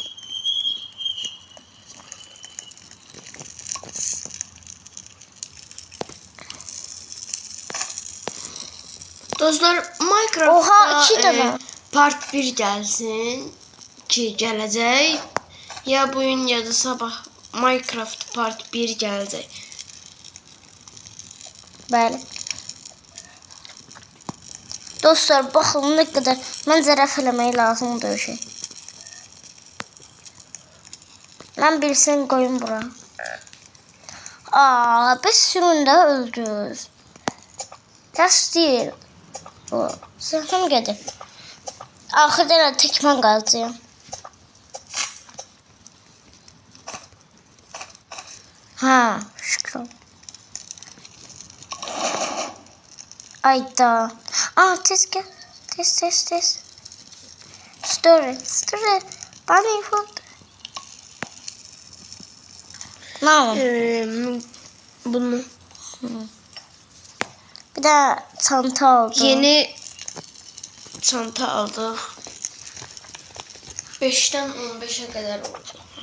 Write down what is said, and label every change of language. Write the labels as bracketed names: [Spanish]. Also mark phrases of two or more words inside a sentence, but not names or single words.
[Turkish] Dostlar, Minecraft'da Oha 2 tane. part 1 gelsin ki gelecek. Ya bugün ya da sabah Minecraft part 1 gelecek. [Azerbaijani] Bəli. Dostlar, baxın nə qədər məncə rəf eləmək lazımdır o şey. Mən birisini qoyum bura. Biz süründə öldünüz. Tərs deyil. Səhvim gedir. Axırda elə tək mən qalacağım. Şükür. Ayda. [Turkish] Tez gel. Tez. Story. Bana foto. Ne yapalım? Bunu. Bir de çanta aldım. Yeni çanta aldık. 5'ten 15'e kadar oldu.